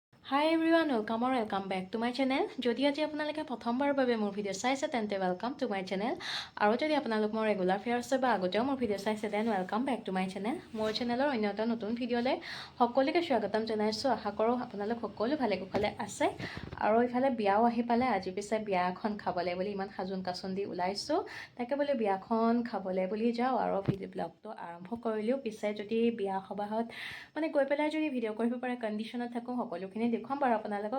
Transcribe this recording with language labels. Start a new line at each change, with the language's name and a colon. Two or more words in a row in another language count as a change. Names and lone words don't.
English: Hi everyone, welcome or welcome back to my channel.
Assamese: যদি আজি আপোনালোকে প্ৰথমবাৰৰ বাবে মোৰ ভিডিঅ' চাইছে তেন্তে
English: welcome to my channel
Assamese: আৰু যদি আপোনালোক মোৰ
English: regular viewers
Assamese: বা আগতেও মোৰ ভিডিঅ' চাইছে
English: then welcome back to my channel.
Assamese: মোৰ চেনেলৰ অন্য এটা নতুন ভিডিঅ'লৈ সকলোকে স্বাগতম জনাইছো। আশা কৰোঁ আপোনালোক সকলো ভালে কুশলে আছে আৰু ইফালে বিয়াও আহি পালে। আজি পিছে বিয়া এখন খাবলৈ বুলি ইমান সাজুন কাচুন দি ওলাইছো। তাকে বোলে বিয়াখন খাবলৈ বুলি যাওঁ আৰু
English: video blogটো
Assamese: আৰম্ভ কৰিলোঁ। পিছে যদি বিয়া সবাহত মানে গৈ পেলাই যদি ভিডিঅ' কৰিব পৰা কণ্ডিশ্যনত থাকোঁ সকলোখিনি দেখুৱাম বাৰু আপোনালোকক।